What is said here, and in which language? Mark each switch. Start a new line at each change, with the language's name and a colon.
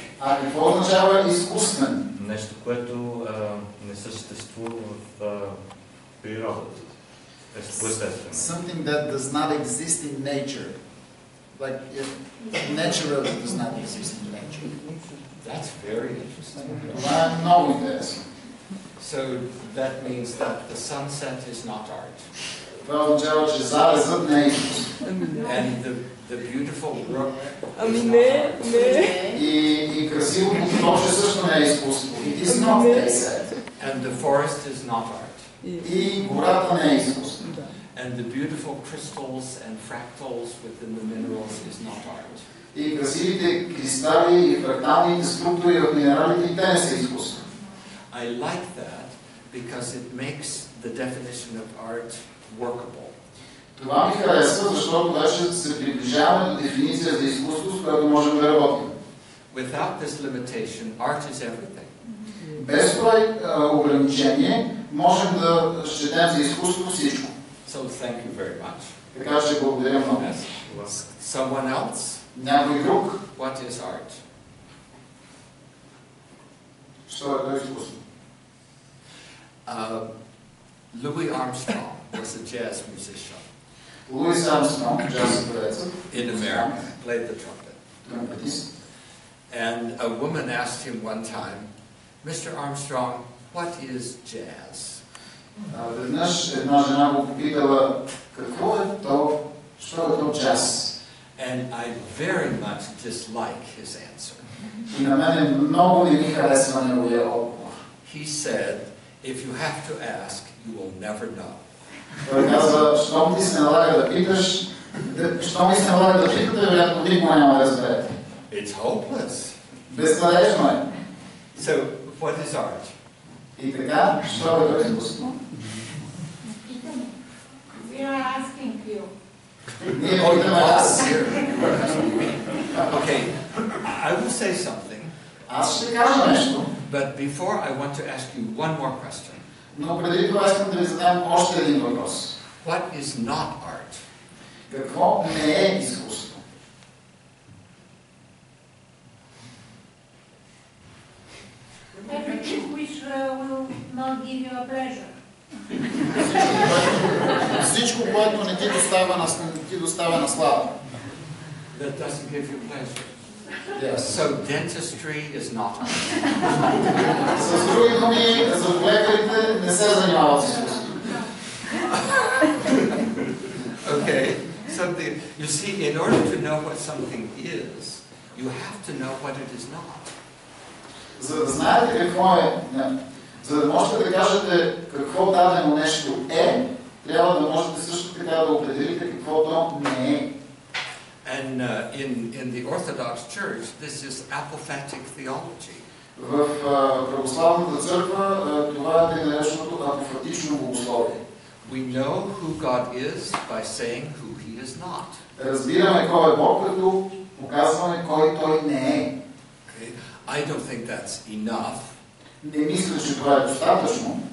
Bulgarian: А какво означава изкуствен? Нещо, което не съществува в природата. Естествено.
English: Something that does not exist in nature. Like it naturally does not exist in nature. That's very interesting.
Bulgarian: Това е много интересно.
English: So that means that the sunset is not art.
Bulgarian: Това означава, че залезът не е изкуство.
English: And the beautiful brook is not
Bulgarian: Не,
English: art.
Bulgarian: не. И красивото поточе също не е изкуство.
English: It is not, they said. And the forest is not art.
Bulgarian: И гората не е изкуство.
English: And the beautiful crystals and fractals within the minerals is not art.
Bulgarian: И красивите кристали и фракталните структури в минералите, и те не са изкуство.
English: I like that because it makes the definition of art workable.
Bulgarian: Това ми харесва, защото вече се приближаваме до дефиниция за изкуство, с която можем да работим.
English: Without this limitation, art is everything.
Bulgarian: Без това ограничение можем да счетем за изкуство всичко.
English: So thank you very much.
Bulgarian: Така че благодаря много.
English: Someone else?
Bulgarian: Някой друг?
English: What is art?
Bulgarian: Що е то изкуство?
English: Louis Armstrong was a jazz musician
Bulgarian: Луис Армстронг, джаз певец,
English: in America, played the trumpet.
Bulgarian: тромпетист.
English: And a woman asked him one time, Mr. Armstrong, what is jazz?
Bulgarian: Веднъж една жена го попитала, какво е то, що е то джаз?
English: And I very much dislike his answer.
Bulgarian: И на мен много не ми харесва неговия отговор.
English: He said, if you have to ask, you will never know.
Bulgarian: Той казва, щом ти се налага да питаш, щом ти се налага да питате, вероятно никога няма да разберете.
English: It's hopeless.
Bulgarian: Безнадежно е.
English: So, what is art?
Bulgarian: И така, що е то изкуство?
English: We are asking you.
Bulgarian: Ние питаме аз.
English: Okay, I will say something.
Bulgarian: Аз ще кажа нещо.
English: But before, I want to ask you one more question.
Bulgarian: Но преди това искам да ви задам още един въпрос.
English: What is not art?
Bulgarian: Какво не е изкуство?
English: Everything which will not give you a pleasure.
Bulgarian: Всичко, което не ти доставя наслада.
English: That doesn't give you pleasure. Yes. So dentistry is not art.
Bulgarian: С други думи, зъболекарите не се занимават с изкуство.
English: Okay, so something. You see, in order to know what something is, you have to know what it is not.
Bulgarian: За да знаете какво е, за да можете да кажете какво дадено нещо е, трябва да можете също така да определите какво то не е.
English: And in the Orthodox Church, this is apophatic theology.
Bulgarian: В православната църква това е нареченото апофатично богословие.
English: We know who God is by saying who He is not.
Bulgarian: Разбираме кой е Бог, като показваме кой той не е.
English: Okay. I don't think that's enough.
Bulgarian: Не мисля, че това е достатъчно.